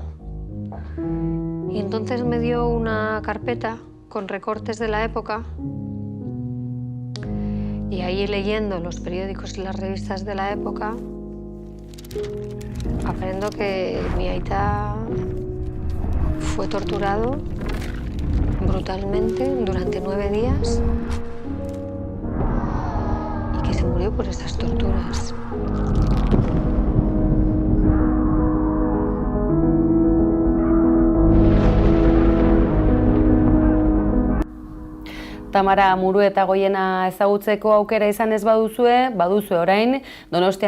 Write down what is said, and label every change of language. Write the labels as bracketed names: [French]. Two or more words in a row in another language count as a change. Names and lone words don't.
[Spanish] Y entonces me dio una carpeta con recortes de la época y ahí leyendo los periódicos y las revistas de la época aprendo que mi aita fue torturado brutalmente durante 9 días y que se murió por esas torturas. [Basque] Tamara Muruetagoiena ezagutzeko aukera izan ez baduzue orain, Donostian